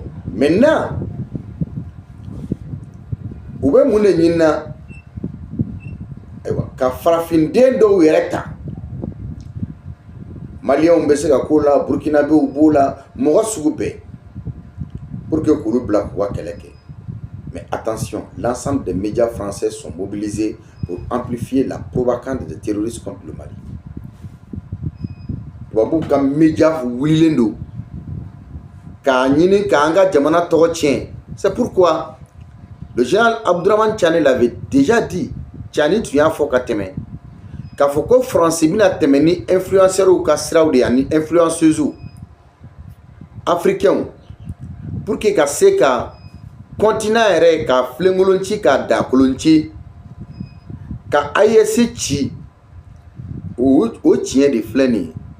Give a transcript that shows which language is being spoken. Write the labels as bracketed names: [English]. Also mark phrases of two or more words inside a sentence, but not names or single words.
[Bambara] Maintenant, u bɛ mun de ɲini na ayiwa ka farafinden dɔw yɛrɛ ta maliyɛnw bɛ se ka k'o la burkinabéw b'o la mɔgɔ sugu bɛɛ [French] pour que [Bambara] k'olu bila k'u ka kɛlɛ kɛ. [French] Mais attention, l'ensemble des médias français sont mobilisés pour amplifier la propagande des terroristes contre le Mali. [Bambara] Tubabu ka média wulilen don k'a ɲini k'an ka jamana tɔgɔ tiɲɛ. [French] C'est pourquoi le général Abdourahmane Tchani l'avait déjà dit. [Bambara] Tchani tun y'a fɔ ka tɛmɛ k'a fɔ ko France bɛna tɛmɛ ni influenceurs ka siraw de ani [French] influenceuses africains pour que [Bambara] ka se ka continent yɛrɛ ka filenkolon ci ka dakolon ci ka AES ci o tiɲɛ de filɛ nin ye.